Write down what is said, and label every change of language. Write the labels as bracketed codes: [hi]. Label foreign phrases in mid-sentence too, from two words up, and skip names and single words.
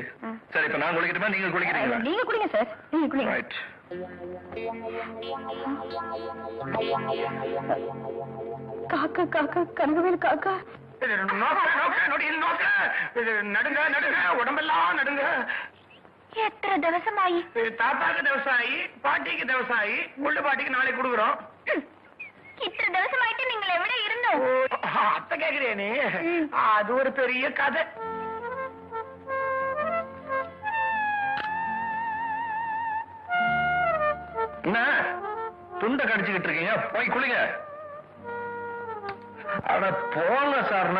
[ta] சரி, இப்ப நான் குளிக்கட்டுமா, நீங்க குளிக்கிறீங்களா? நீங்க குடிங்க சார், நீங்க குடிங்க. ரைட். காக்கா காக்கா கனகவேல் காக்கா. நடுங்க நடுங்க, உடம்பெல்லாம் நடுங்க. [ml] എത്ര ദിവസമായി? [ta] தாத்தாக்கு ദിവസമായി, பாட்டிக்கு ദിവസമായി, முள்ளு பாட்டிக்கு நாளைக்கு கொடுக்குறோம். [ml] ഇത്ര ദിവസമായിട്ട് നിങ്ങൾ എവിടെ ഇരുന്നു? [ta] அத்தை கேக்குறியா நீ? அது ஒரு பெரிய கதை. என்ன துண்டை கடிச்சுக்கிட்டு இருக்கீங்க? போய் குளிங்க. அட போங்க சார்னா.